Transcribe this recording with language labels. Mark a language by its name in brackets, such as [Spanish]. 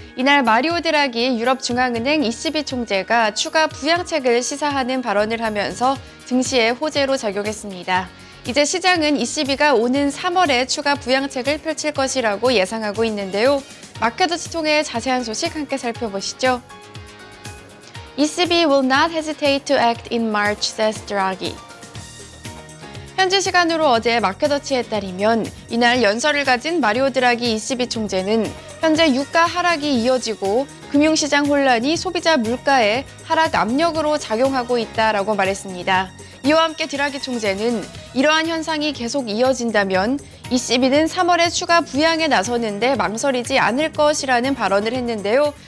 [Korean] 이날 마리오 드라기 유럽 중앙은행 ECB 총재가 추가 부양책을 시사하는 발언을 하면서 증시에 호재로 작용했습니다. 이제 시장은 ECB가 오는 3월에 추가 부양책을 펼칠 것이라고 예상하고 있는데요. 마켓워치 통해 자세한 소식 함께 살펴보시죠. [English] ECB will not hesitate to act in March, says Draghi. [Korean] 현지 시간으로 어제 마켓워치에 따르면 이날 연설을 가진 마리오 드라기 ECB 총재는 현재 유가 하락이 이어지고 금융시장 혼란이 소비자 물가에 하락 압력으로 작용하고 있다라고 말했습니다. 이와 함께 드라기 총재는 이러한 현상이 계속 이어진다면 ECB는 3월에 추가 부양에 나서는데 망설이지 않을 것이라는 발언을 했는데요.